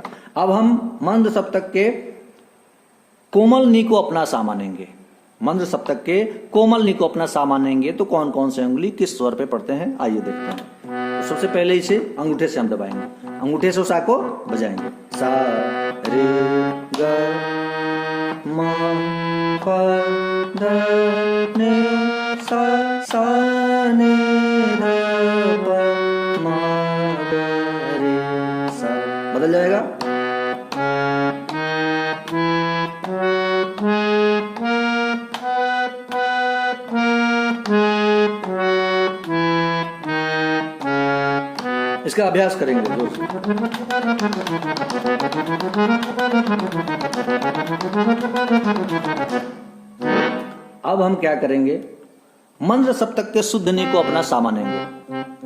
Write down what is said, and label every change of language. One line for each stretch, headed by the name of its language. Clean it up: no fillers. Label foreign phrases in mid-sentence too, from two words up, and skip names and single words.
Hindi: अब हम मंद सप्तक के कोमल नी को अपना सा मानेंगे। मंद सप्तक के कोमल नी को अपना सा मानेंगे तो कौन कौन से अंगुली किस स्वर पे पड़ते हैं, आइए देखते हैं। तो सबसे पहले इसे अंगूठे से हम दबाएंगे, अंगूठे से सा को बजाएंगे। सा रे ग म प प ध नि सा सा नि ध प म ग रे सा। बदल जाएगा। इसका अभ्यास करेंगे दोस्त। अब हम क्या करेंगे, मंद्र सप्तक के शुद्ध नि को अपना सा मानेंगे।